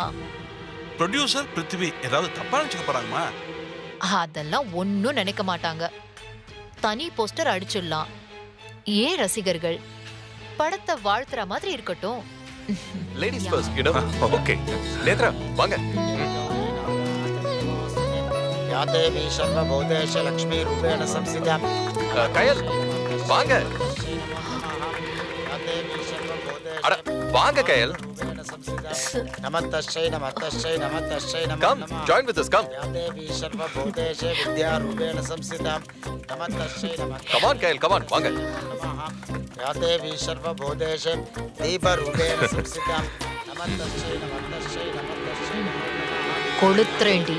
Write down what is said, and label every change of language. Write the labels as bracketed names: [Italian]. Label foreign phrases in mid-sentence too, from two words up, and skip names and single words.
[Tamil] ப்ரொடியூசர் பிருத்திவி ஏதாவது தப்பா நினைச்சுக்க போறாங்கம்மா? அதெல்லாம் ஒன்னும் நினைக்க மாட்டாங்க. தனி போஸ்டர் அடிச்சிடலாம். ஏன் ரசிகர்கள் படத்தை வாழ்த்துற மாதிரி இருக்கட்டும். [English] ladies first, okay. நேத்ரா வாங்க. [Sanskrit] या देवी सर्वभूतेश लक्ष्मी रूपेण संस्थिता [Tamil] கயல் வாங்க. [Sanskrit] या देवी सर्वभूतेश [Tamil] அட வாங்க கயல். [Sanskrit] रूपेण संस्थिता नमस्तस्यै नमस्तस्यै नमस्तस्यै नमो [Tamil] கம் [Sanskrit] नमः [English] join with us, கம். [Sanskrit] या देवी सर्वभूतेश विद्या रूपेण संस्थिता नमस्तस्यै नमः [English] come on கயல், come on வாங்க. [Sanskrit] या देवी सर्वभूतेश दीप रूपेण संस्थिता नमस्तस्यै नमस्तस्यै नमस्तस्यै नमो नमः [Tamil] கொளுத்துறேண்டி.